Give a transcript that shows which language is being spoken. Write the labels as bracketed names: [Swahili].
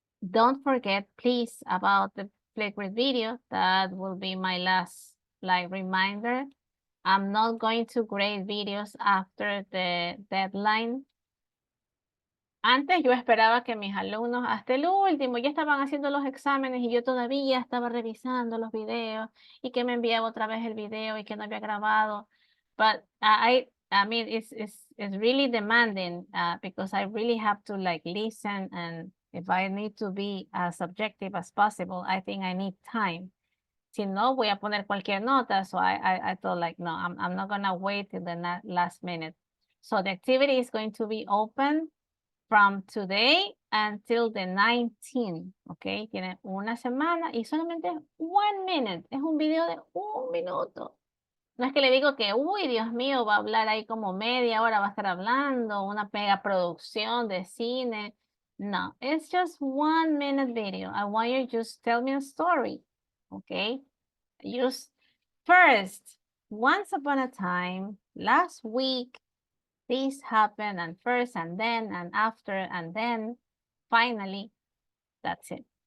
[English] don't forget, please, about the Flipgrid video. That will be my last reminder. I'm not going to grade videos after the deadline. [Spanish] Antes yo esperaba que mis alumnos hasta el último ya estaban haciendo los exámenes y yo todavía estaba revisando los videos y que me enviaba otra vez el video y que no había grabado. [English] But I mean, it's really demanding because I really have to listen, and if I need to be as objective as possible, I think I need time. [Spanish] Si no, voy a poner cualquier nota. [English] So I thought no, I'm not gonna wait till the last minute. So the activity is going to be open from today until the 19th, ¿ok? [Spanish] Tiene una semana y solamente es [English] 1 minute. [Spanish] Es un video de 1 minuto. No es que le digo que, uy, Dios mío, va a hablar ahí como media hora, va a estar hablando, una mega producción de cine. [English] No, it's just 1 minute video. I want you to just tell me a story, ¿ok? Just first, once upon a time, last week, this happened, and first, and then, and after, and then, finally, that's it.